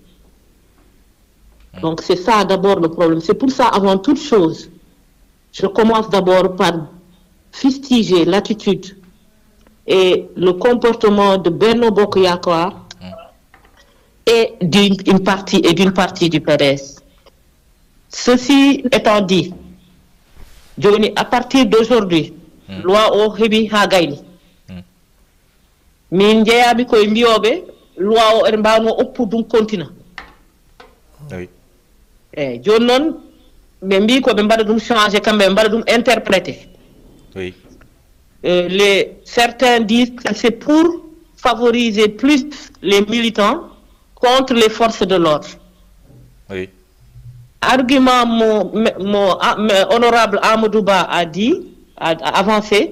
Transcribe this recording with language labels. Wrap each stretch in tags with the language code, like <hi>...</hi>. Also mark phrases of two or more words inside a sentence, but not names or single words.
<fr>Donc c'est ça d'abord le problème. C'est pour ça, avant toute chose, je commence d'abord par fustiger l'attitude et le comportement de Benno Bokk Yakaar et d'une partie du PDS. Ceci étant dit, Johnny, à partir d'aujourd'hui,</fr> <ff>loi o hebi ha gayni. Min jeyaɓe koye mbiyoɓe loi o eɗen mbawno oppu ɗum continue.</ff> <fr>Oui.</fr> <ff>Joni noon ɓe mbi ko ɓe mbaɗa ɗum changé kamɓe ɓe mbaɗa ɗum interprété.</ff> <fr>Oui. Certains disent que c'est pour favoriser plus les militants contre les forces de l'ordre. Oui. Argument mon honorable Amadou Ba a avancé.</fr>